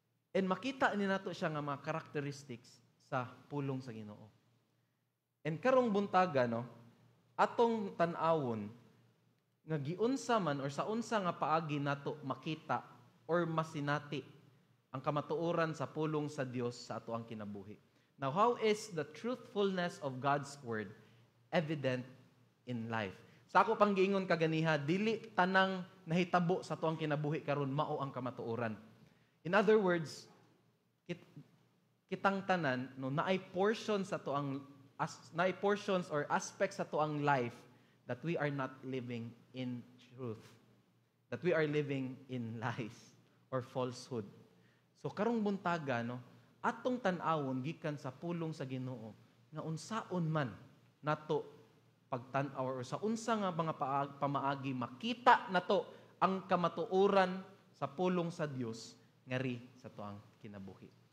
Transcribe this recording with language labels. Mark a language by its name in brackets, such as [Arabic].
[Cebuano] And makita ni nato siya nga mga characteristics sa pulong sa Ginoo. And karong buntaga, atong tan-awon nga giunsa man or sa unsa nga paagi nato makita or masinati ang kamatuoran sa pulong sa Dios sa ato ang kinabuhi. [English] Now, how is the truthfulness of God's Word evident in life? [Cebuano] Sa ako pang giingon kaganiha, dili tanang nahitabo sa ato ang kinabuhi karon mao ang kamatuoran. [English] In other words, [Cebuano] kitang tanan naay [English] portions [Cebuano] sa ato ang naay [English] portions or aspects [Cebuano] sa ato ang [English] life that we are not living in truth. That we are living in lies or falsehood. [Cebuano] So karong buntaga, atong tan-awon gikan sa pulong sa Ginoo nga unsaon man nato pagtan-aw or sa unsa nga mga pamaagi makita nato ang kamatuoran sa pulong sa Dios ngari sa tuang kinabuhi.